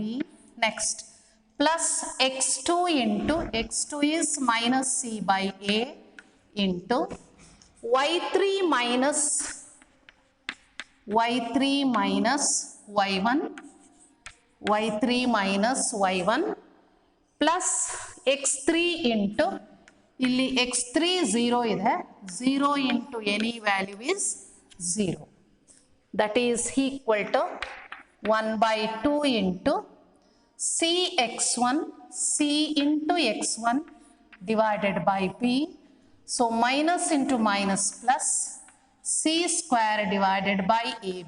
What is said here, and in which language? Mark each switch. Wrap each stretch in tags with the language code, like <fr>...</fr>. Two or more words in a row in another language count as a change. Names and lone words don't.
<en>next plus x2 into x2 is minus c by a into y3 minus y1 y3 minus y1 plus x3 into</en> <kn>ಇಲ್ಲಿ x3 0 ಇದೆ,</kn> <en>0 into any value is 0, that is equal to 1 by 2 into cx1 c into x1 divided by p. So minus into minus plus c square divided by ab.</en>